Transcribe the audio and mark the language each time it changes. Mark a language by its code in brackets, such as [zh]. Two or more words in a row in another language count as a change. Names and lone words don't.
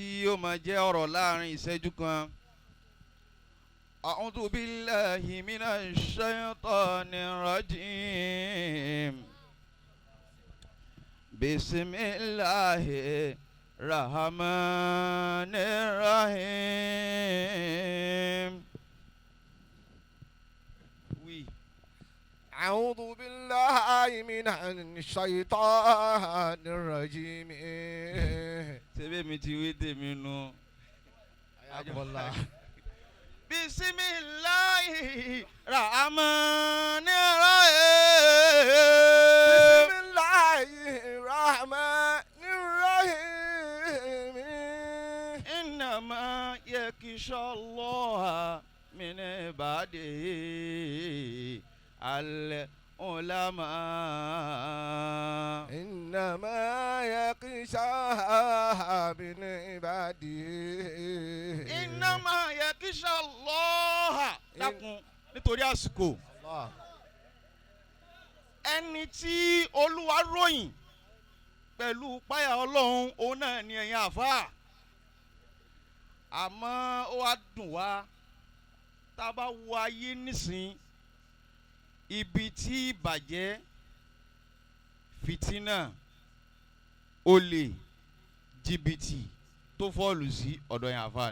[yo] yóò máa jẹ́ ọ̀rọ̀ láàrin ìṣẹ́jú kan. [ar] أعوذ بالله من الشيطان الرجيم. بسم الله الرحمن الرحيم. Oui. أعوذ بالله من الشيطان الرجيم. [yo] Sebe mi ti wí tèmi nù. [ar] حياكم الله. بسم الله الرحمن الرحيم. بسم الله الرحمن الرحيم. إنما يخشى الله من عباده العلماء. إنما يخشى من عباده. إنما يخشى الله. [yo] dákun nítorí àsìkò. الله. ẹni tí Olúwa ròyìn pẹ̀lú páyà Ọlọ́run òun náà ni ẹ̀yin àfáà. àmọ́ ó wá dùn wá tá a bá wo ayé nísìn ibi tí ìbàjẹ́ fìtínà olè jìbìtì tó fọ́ọ̀lù sí ọ̀dọ̀ yẹn àfáà ni.